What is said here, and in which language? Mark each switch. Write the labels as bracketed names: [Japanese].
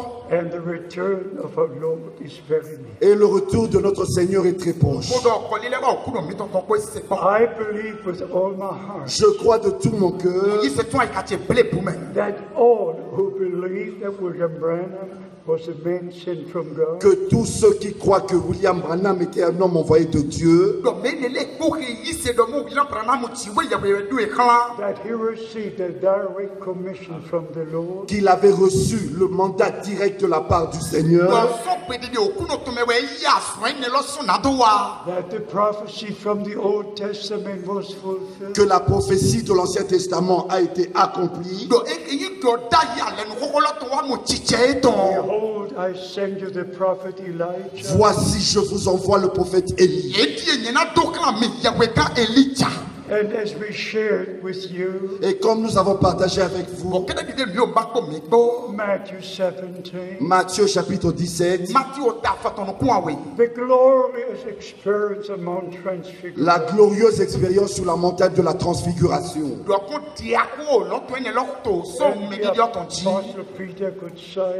[English] And the return of our Lord is very near. [French] Et le retour de notre Seigneur est très proche. [English] I believe with all my heart [French] Je crois de tout mon cœur [English] that all who believe that William Branham was a man sent from God, [French] que tous ceux qui croient que William Branham était un homme envoyé de Dieu, [English] that he received a direct commission from the Lord, [French] qu'il avait reçu le mandat direct de la part du Seigneur, [English] that the prophecy from the Old Testament was fulfilled, [French] que la prophétie de l'Ancien Testament a été accomplie. [English] Behold, I send you the prophet Elijah. [French] Voici, je vous envoie le prophète Élie. [English] And as we shared with you, [French] Et comme nous avons partagé avec vous, [English] Matthew 17, [French] Matthieu chapitre 17, [English] the glorious experience of Mount Transfiguration. [French] la glorieuse expérience sur la montagne de la transfiguration. [English] Apostle Peter could say,